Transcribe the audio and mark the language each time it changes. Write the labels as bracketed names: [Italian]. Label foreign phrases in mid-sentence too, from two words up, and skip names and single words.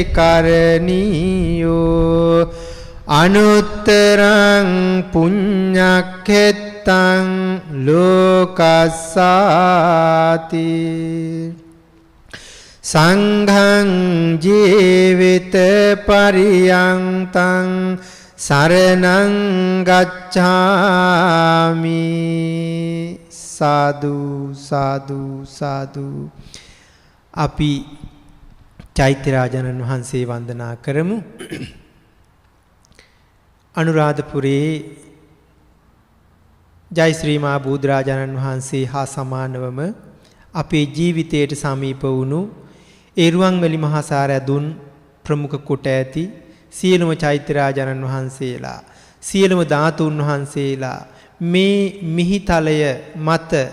[Pali] කරණීයෝ අනුත්තරං පුඤ්ඤක්ඛෙත්තං ලෝකස්සාති සංඝං ජීවිත පරියන්තං සරණං ගච්ඡාමි සාදු සාදු සාදු. [Sinhala] අපි චෛත්‍ය රාජානන් වහන්සේ වන්දනා කරමු. අනුරාධපුරයේ ජයශ්‍රී මා බුදුරජාණන් වහන්සේ හා සමානවම අපේ ජීවිතයට සමීප වුණු ඒ රුවන්වැලි මහා සාරදුන් ප්‍රමුඛ කොට ඇති සියලුම චෛත්‍ය රාජානන් වහන්සේලා සියලුම ධාතුන් වහන්සේලා මේ මිහිතලය මත